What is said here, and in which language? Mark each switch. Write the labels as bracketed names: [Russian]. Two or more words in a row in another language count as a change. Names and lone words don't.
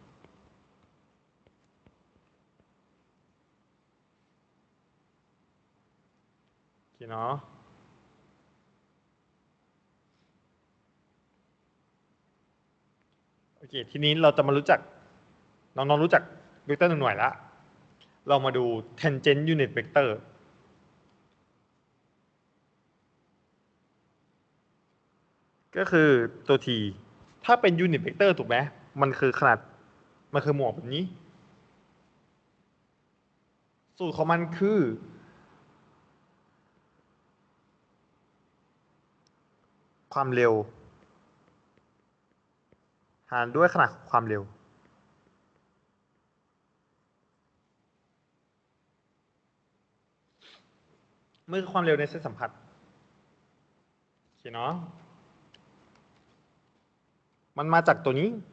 [Thai] โอเคเนาะโอเคทีนี้เราจะมารู้จักน้องๆรู้จักเวกเตอร์1หน่วยแล้วเรามาดู [English] tangent unit vector [Thai] ก็คือตัว t ถ้าเป็น [English] unit vector [Thai] ถูกไหมมันคือขนาดมันคือหมวกแบบนี้สูตรของมันคือ ความเร็วหารด้วยขนาดของความเร็วมันคือความเร็วในเส้นสัมพัทธ์โอเคเนาะมันมาจากตัวนี้